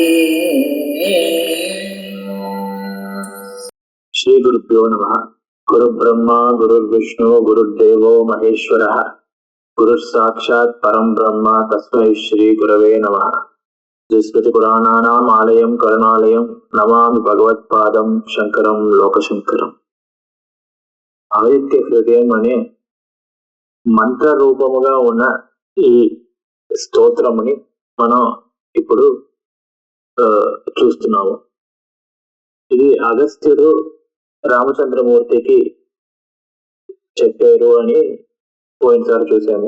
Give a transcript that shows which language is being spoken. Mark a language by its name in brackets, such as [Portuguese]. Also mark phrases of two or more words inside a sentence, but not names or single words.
[Sanskrit] श्री गुरुभ्यो नमः। गुरु ब्रह्मा गुरुर्विष्णु गुरुर्देवो महेश्वरः गुरुस्साक्षात् परं ब्रह्म तस्मै श्री गुरवे नमः। स्मृति पुराणानाम् आलयं करुणालयं नमामि भगवत्पादं शंकरं लोकशंकरं। [Telugu] ఆదిత్య హృదయం అనే మంత్ర రూపముగా ఉన్న ఈ స్తోత్రముని మనం ఇప్పుడు చూస్తున్నాము. ఇది అగస్త్యుడు రామచంద్రమూర్తికి చెప్పారు అని పోయినసారి చూసాము.